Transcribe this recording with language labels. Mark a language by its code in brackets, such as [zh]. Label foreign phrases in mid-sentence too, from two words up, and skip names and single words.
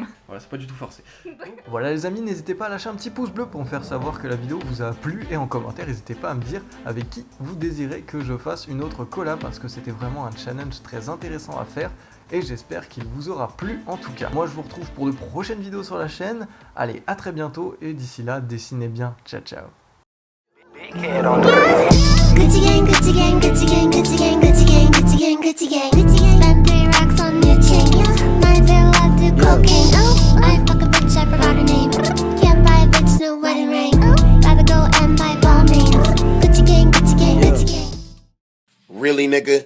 [fr] Voilà, c'est pas du tout forcé. Voilà les amis, n'hésitez pas à lâcher un petit pouce bleu pour me faire savoir que la vidéo vous a plu, et en commentaire, n'hésitez pas à me dire avec qui vous désirez que je fasse une autre collab, parce que c'était vraiment un challenge très intéressant à faire. Et j'espère qu'il vous aura plu en tout cas. Moi je vous retrouve pour de prochaines vidéos sur la chaîne. Allez, à très bientôt et d'ici là, dessinez bien. [it] Ciao ciao. [en] Gucci gang, Gucci gang, Gucci gang, Gucci gang, Gucci gang, Gucci gang, Gucci gang. Spend 3 racks on your chain. Might feel like the cocaine. Oh, I fuck a bitch, I forgot her name. Can't buy a bitch, no wedding ring. nigga.